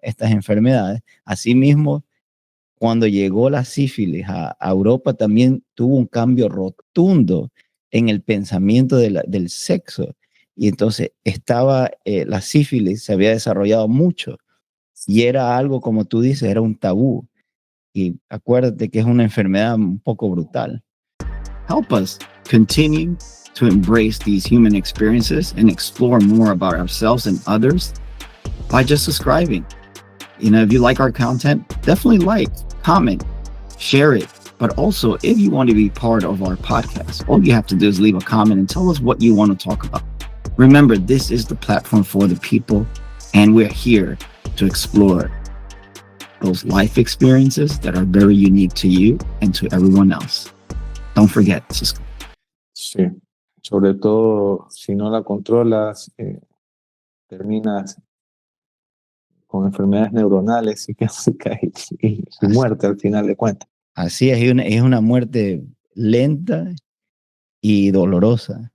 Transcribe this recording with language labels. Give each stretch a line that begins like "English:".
Spanish: Estas enfermedades. Asimismo, cuando llegó la sífilis a Europa, también tuvo un cambio rotundo en el pensamiento del sexo. Y entonces la sífilis se había desarrollado mucho y era algo, como tú dices, era un tabú. Y acuérdate que es una enfermedad un poco brutal.
English: Help us continue to embrace these human experiences and explore more about ourselves and others by just subscribing. If you like our content, definitely like, comment, share it. But also, if you want to be part of our podcast, all you have to do is leave a comment and tell us what you want to talk about. Remember, this is the platform for the people, and we're here to explore those life experiences that are very unique to you and to everyone else. Don't forget, Cisco.
Spanish: Sí, sobre todo si no la controlas, terminas con enfermedades neuronales, psiquiátricas y muerte al final de cuentas. Así es una muerte lenta y dolorosa.